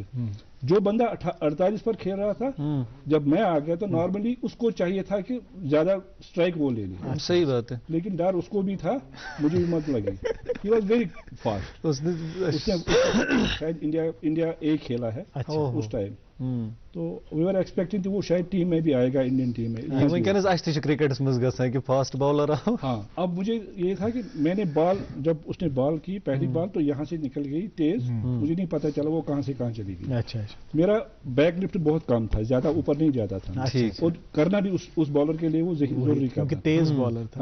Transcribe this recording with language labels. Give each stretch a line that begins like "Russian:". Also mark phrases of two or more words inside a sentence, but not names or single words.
Hindi: जो बंदा 48 पर खेल रहा था, जब मैं आ गया तो नॉर्मली उसको चाहिए था कि ज्यादा स्ट्राइक वो ले ले। सही बात है। लेकिन डर उसको भी था, मुझे भी मत लगी।
English: He was very fast.
Hindi: उसने शायद इंडिया ए खेला है उस टाइम। तो
English: we were expecting
Hindi: वो शायद टीम में भी आएगा,
English: Indian team
Hindi: में।
Kashmiri: वंकस अस क्रिकेटस मज गसान कि
English: fast bowler
Kashmiri: आओ।
Hindi: हाँ, अब मुझे ये था कि मैंने बॉल, जब उसने बॉल की पहली बॉल तो यहाँ से निकल गई तेज, मुझे नहीं पता चला वो कहाँ से कहाँ चली गई। अच्छा। मेरा
English: back lift
Hindi: बहुत कम था, ज्यादा ऊपर नहीं जाता था। और करना भी उस बॉलर के लिए वो जरूरी, क्योंकि तेज बॉलर था।